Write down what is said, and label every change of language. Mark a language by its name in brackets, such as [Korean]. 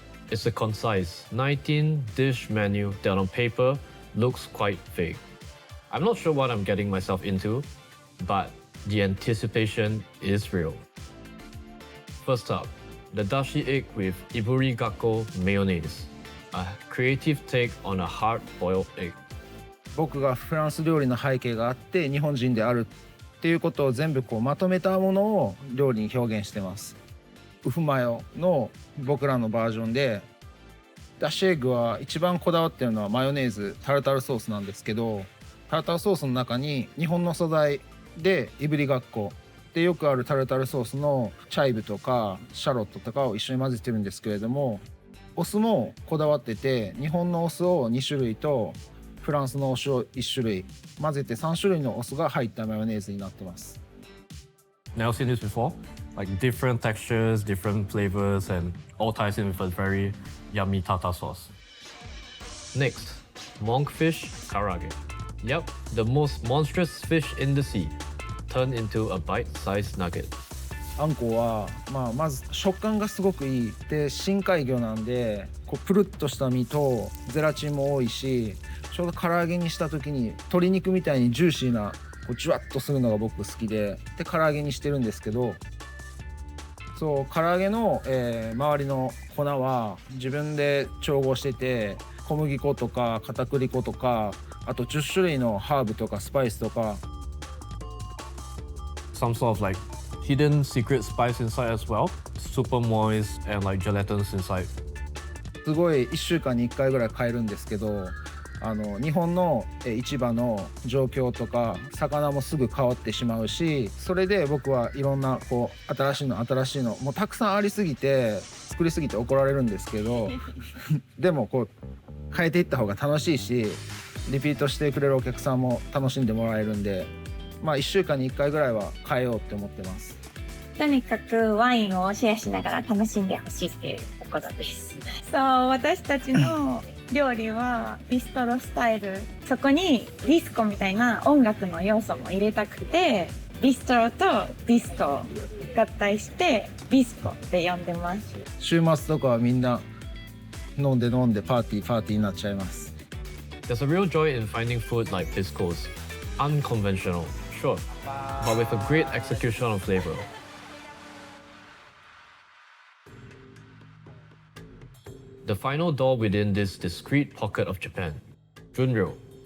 [English] It's a concise 19-dish menu that on paper looks quite vague. I'm not sure what I'm getting myself into, but the anticipation is real. First up, the dashi egg with iburi gakko mayonnaise, a creative take on a hard-boiled egg. [Japanese] 僕がフランス料理の背景があって日本人であるっていうことを全部こうまとめたものを料理に表現してます。ウフマヨの僕らのバージョンでダッシュエッグは一番こだわってるのはマヨネーズタルタルソースなんですけど、タルタルソースの中に日本の素材でいぶりがっこでよくあるタルタルソースのチャイブとかシャロットとかを一緒に混ぜてるんですけれども、お酢もこだわってて日本のお酢を2種類とフランスのお酢を1種類混ぜて3種類のお酢が入ったマヨネーズになってます。 [English] Never seen this before. Like different textures, different flavors, and all ties in with a very yummy tartar sauce. Next, monkfish karage. Yep, the most monstrous fish in the sea, turned into a bite-sized nugget. [Japanese] あんこは、まず食感がすごくいいで深海魚なんでこうプルッとした身とゼラチンも多いし、ちょうど唐揚げにした時に鶏肉みたいにジューシーなこうジュワッとするのが僕好きで唐揚げにしてるんですけど、そう唐揚げの、周りの粉は自分で調合してて小麦粉とか片栗粉とかあと10種類のハーブとかスパイスとか [English] Some sort of like hidden secret spice inside as well. Super moist and like gelatinous inside. [Japanese] すごい1週間に1回ぐらい買えるんですけど、日本の市場の状況とか魚もすぐ変わってしまうし、それで僕はいろんなこう新しいのもうたくさんありすぎて作りすぎて怒られるんですけどでもこう変えていった方が楽しいしリピートしてくれるお客さんも楽しんでもらえるんで、1週間に1回ぐらいは変えようって思ってます。とにかくワインをシェアしながら楽しんでほしいっていうことです。そう、私たちの料理はビストロスタイル。そこにディスコみたいな音楽の要素も入れたくて、ビストロとディスコを合体してビスコって呼んでます。週末とかはみんな飲んでパーティーになっちゃいます。 [English] There's a real joy in finding food like Bisco's. Unconventional, sure, but with a great execution of flavor. The final door within this discrete pocket of Japan, Junryo.